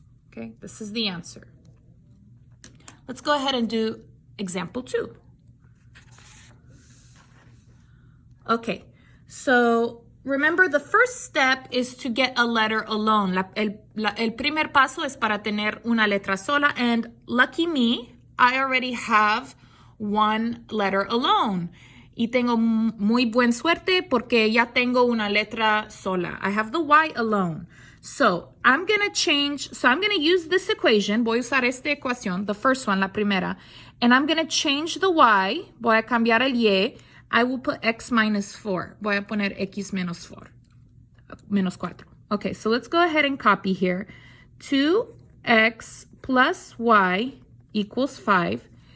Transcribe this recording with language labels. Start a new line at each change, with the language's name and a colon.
English: Okay, this is the answer. Let's go ahead and do example 2. Okay, so remember, the first step is to get a letter alone.
Spanish: El primer paso es para tener una letra sola.
English: And lucky me, I already have one letter alone.
Spanish: Y tengo muy buena suerte porque ya tengo una letra sola.
English: I have the Y alone. So I'm going to use this equation.
Spanish: Voy a usar esta ecuación,
English: the first one,
Spanish: la primera.
English: And I'm going to change the Y.
Spanish: Voy a cambiar el Y.
English: I will put x minus 4.
Spanish: Voy a poner x menos 4. Menos 4.
English: Okay, so let's go ahead and copy here. 2x plus y equals 5.